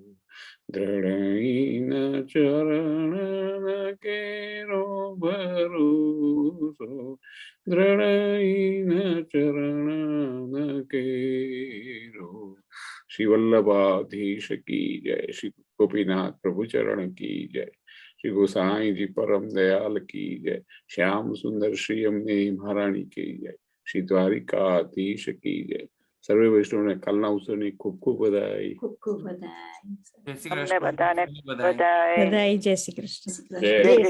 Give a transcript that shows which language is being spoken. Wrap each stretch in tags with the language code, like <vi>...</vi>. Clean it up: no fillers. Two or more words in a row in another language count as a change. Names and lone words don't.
<hi>दृढ़ चरण केरो भरोसो, दृढ़ चरण केरो। श्री वल्लभाधीश की जय, श्री गोपीनाथ प्रभु चरण की जय, श्री गोसाई जी परम दयाल की जय, श्याम सुंदर श्री अम्ने महारानी की जय, श्री द्वारिकाधीश की जय,</hi> <gu>સર્વે વૈષ્ણવને કાલના અવસરની ખૂબ ખૂબ બધાઈ. ખૂબ ખૂબ બધાય જય શ્રી અમને કૃષ્ણ બધાને બધાય. બધાએ બધાય જય શ્રી કૃષ્ણ જય</gu>